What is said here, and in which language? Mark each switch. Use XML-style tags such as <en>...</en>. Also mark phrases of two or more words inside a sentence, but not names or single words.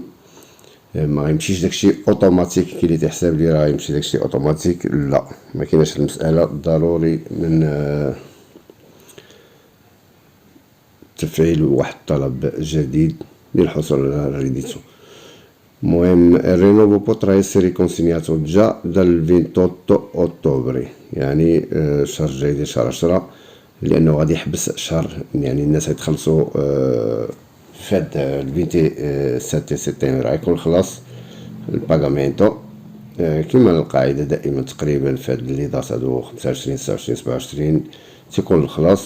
<ar>ما غيمشيش داكشي اوتوماتيك كي اللي تحسب لي راه يمشي داكشي اوتوماتيك، لا ما كايناش المساله، ضروري من تفعيل واحد الطلب جديد للحصول على الريديتو. المهم الرينوفو</ar> <it>potrà essere consegnato già dal 28 ottobre،</it> <ar>يعني الشهر الجاي ديال شهر 10، لانه غادي يحبس شهر، يعني الناس غيتخلصوا في هاد 27 سبتمبر غيكون خلاص الباغامينتو كما القاعده دائما تقريبا في هاد لي دات هادو 25 29 27 تيكون الخلاص.</ar>